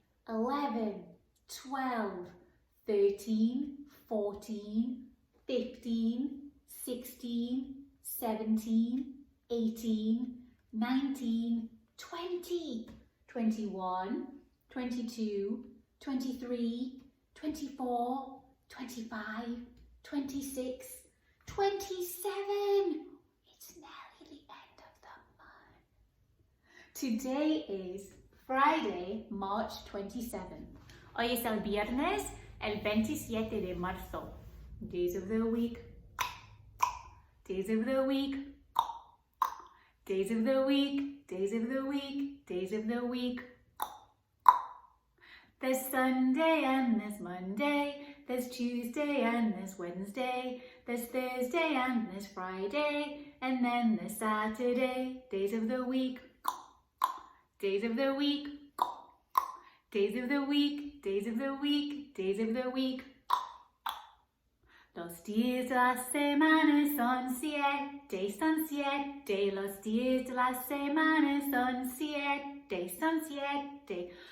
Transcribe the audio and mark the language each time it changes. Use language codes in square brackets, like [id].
[en] 11, 12, 13, 14, 15, 16, 17, 18, 19, 20, 21, 22, 23, 24, 25, 26, 27. It's nearly the end of the month. Today is Friday, March 27. [es] Hoy es el viernes, el 27 de marzo. [en] Days of the week. days of the week, days of the week, days of the week, days of the week. There's Sunday and there's Monday, there's Tuesday and there's Wednesday, there's Thursday and there's Friday, and then there's Saturday. Days of the week, days of the week, days of the week, days of the week, days of the week. [es] Los días de la semana son siete, los días de la semana son siete.